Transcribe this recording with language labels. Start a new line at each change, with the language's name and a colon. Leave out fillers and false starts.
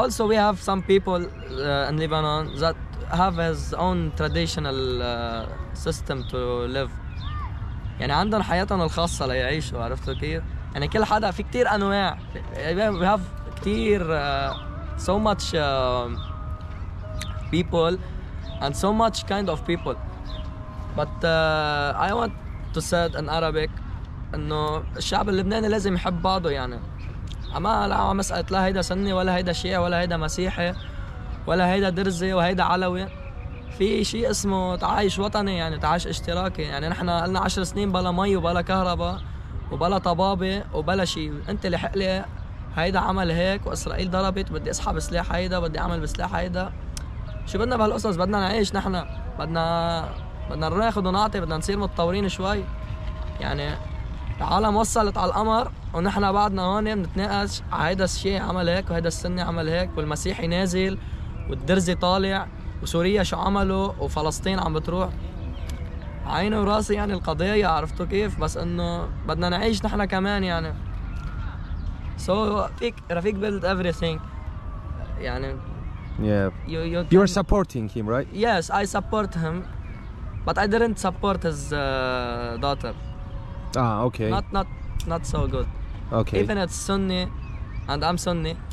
English: Also, we have some people in Lebanon that have his own traditional system to live.
Arabic: يعني عندهم حياتهم الخاصة ليعيشوا، عرفتوا كيف؟ يعني كل حدا في كتير أنواع.
English: We have
Arabic: كتير
English: so much people and so much kind of people. But I want to say in Arabic
Arabic: إنه الشعب اللبناني لازم يحب بعضه يعني. أما لا مسألة لا هيدا سني ولا هيدا شيعي ولا هيدا مسيحي ولا هيدا درزي وهيدا علوي. في شيء اسمه تعايش وطني، يعني تعايش اشتراكي. يعني نحن لنا 10 سنين بلا مي وبلا كهرباء وبلا طبابة وبلا شيء. انت اللي حق لي هيدا عمل هيك واسرائيل ضربت، بدي اسحب سلاح هيدا، بدي اعمل بسلاح هيدا. شو بدنا بهالقصص؟ بدنا نعيش نحن، بدنا ناخذ ونعطي، بدنا نصير متطورين شوي. يعني العالم وصلت على القمر ونحن بعدنا هون بنتناقش هيدا الشيء عمل هيك وهيدا السني عمل هيك والمسيحي نازل والدرزي طالع وسوريا شو عملوا وفلسطين عم بتروح. عيني وراسي يعني القضية، عرفتوا كيف؟ بس انه بدنا نعيش نحن كمان يعني.
English: So رفيق build everything. يعني Yeah. you You're supporting him, right? Yes, I support him, but I didn't support his daughter. Ah, okay. Not so good. Okay. Even it's Sunni, and I'm Sunni.